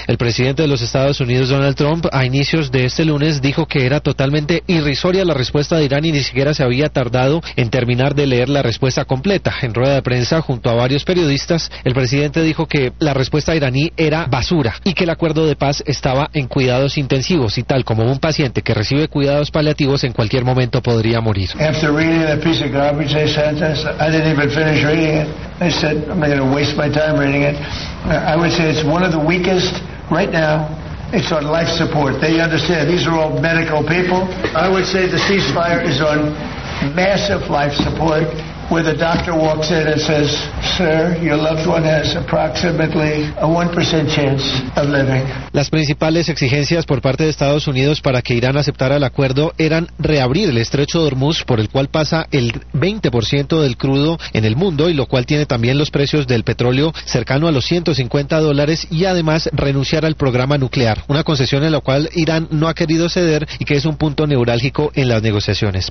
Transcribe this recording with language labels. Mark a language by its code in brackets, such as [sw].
[es] El presidente de los Estados Unidos, Donald Trump, a inicios de este lunes dijo que era totalmente irrisoria la respuesta de Irán y ni siquiera se había tardado en terminar de leer la respuesta completa. En rueda de prensa, junto a varios periodistas, el presidente dijo que la respuesta iraní era basura y que el acuerdo de paz estaba en cuidados intensivos y tal como un paciente que recibe cuidados paliativos en cualquier momento podría morir. [en] After reading the piece of garbage they sent us, I didn't even finish reading it. I said, I'm not going to waste my time reading it. I would say it's one of the weakest right now. It's on life support. They understand. These are all medical people. I would say the ceasefire is on massive life support, where the doctor walks in and says, sir, your loved one has approximately a 1% chance of living. [es] Las principales exigencias por parte de Estados Unidos para que Irán aceptara el acuerdo eran reabrir el estrecho de Hormuz, por el cual pasa el 20% del crudo en el mundo y lo cual tiene también los precios del petróleo cercano a los $150, y además renunciar al programa nuclear, una concesión en la cual Irán no ha querido ceder y que es un punto neurálgico en las negociaciones.